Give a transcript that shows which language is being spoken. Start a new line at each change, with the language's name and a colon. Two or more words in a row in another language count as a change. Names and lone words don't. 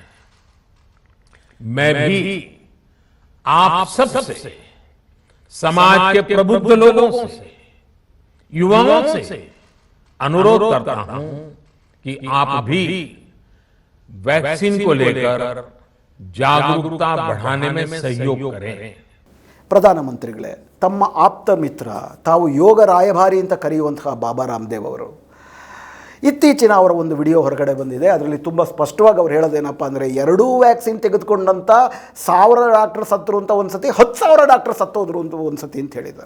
Hindi: मैं भी आप सबसे, समाज के प्रबुद्ध लोगों से, युवाओं से अनुरोध करता हूं कि आप भी वैक्सीन को लेकर जागरूकता बढ़ाने में सहयोग करें.
Kannada: ಪ್ರಧಾನಮಂತ್ರಿಗಳೇ, ತಮ್ಮ ಆಪ್ತ ಮಿತ್ರ, ತಾವು ಯೋಗ ರಾಯಭಾರಿ ಅಂತ ಕರೆಯುವಂತಹ ಬಾಬಾ ರಾಮದೇವ್ ಅವರು ಇತ್ತೀಚಿನ ಅವರ ಒಂದು ವಿಡಿಯೋ ಹೊರಗಡೆ ಬಂದಿದೆ. ಅದರಲ್ಲಿ ತುಂಬ ಸ್ಪಷ್ಟವಾಗಿ ಅವ್ರು ಹೇಳೋದೇನಪ್ಪ ಅಂದರೆ, 2 ವ್ಯಾಕ್ಸಿನ್ ತೆಗೆದುಕೊಂಡಂಥ 1000 ಡಾಕ್ಟರ್ ಸತ್ತರು ಅಂತ ಒಂದು ಸತಿ, 10,000 ಡಾಕ್ಟರ್ ಸತ್ತೋದ್ರು ಅಂತ ಒಂದು ಸತಿ ಅಂತ ಹೇಳಿದ್ದಾರೆ.